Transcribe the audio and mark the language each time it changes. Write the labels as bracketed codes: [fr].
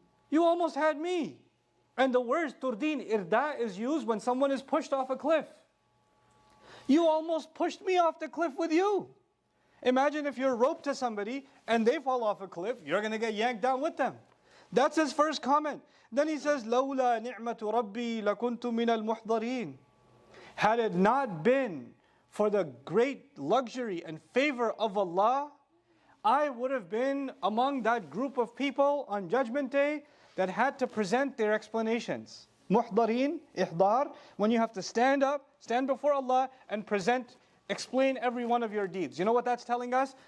[en] You almost had me. And the word turdin, irda, is used when someone is pushed off a cliff. You almost pushed me off the cliff with you. Imagine if you're roped to somebody and they fall off a cliff, you're going to get yanked down with them. That's his first comment. Then he says, [ar] لَوْلَا نِعْمَةُ رَبِّي لَكُنْتُ مِنَ الْمُحْضَرِينَ. [en] Had it not been for the great luxury and favor of Allah, I would have been among that group of people on Judgment Day that had to present their explanations. Muhdareen, ihdar, when you have to stand up, stand before Allah and explain every one of your deeds. You know what that's telling us?